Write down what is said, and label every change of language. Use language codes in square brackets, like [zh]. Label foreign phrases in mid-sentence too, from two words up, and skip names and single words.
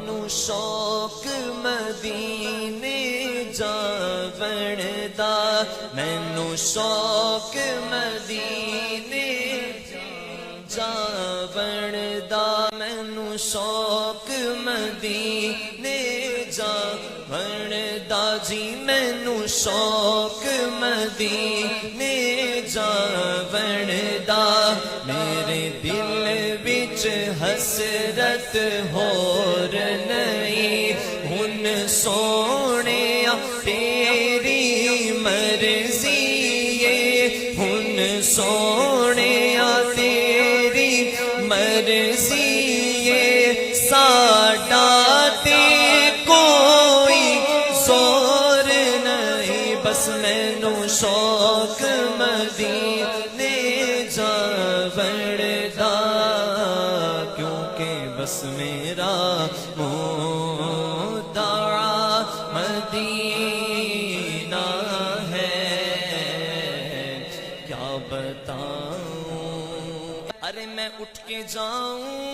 [pa] شوق مدینے جاون دا مینوں شوق مدینے جاون دا مینوں شوق مدینے جاون دا جی مینوں شوق مدینے جاون دا میرے دل وچ حسرت ہور نہیں ہن سونیا تیری مرضی ہے ہن سونیا تیری مرضی ہے ساڈا تے کوئی زور نہیں بس مینوں شوق مدینے جاون دا [ur] کیونکہ بس میرا مدعا مدینہ ہے کیا بتاؤں ارے میں اٹھ کے جاؤں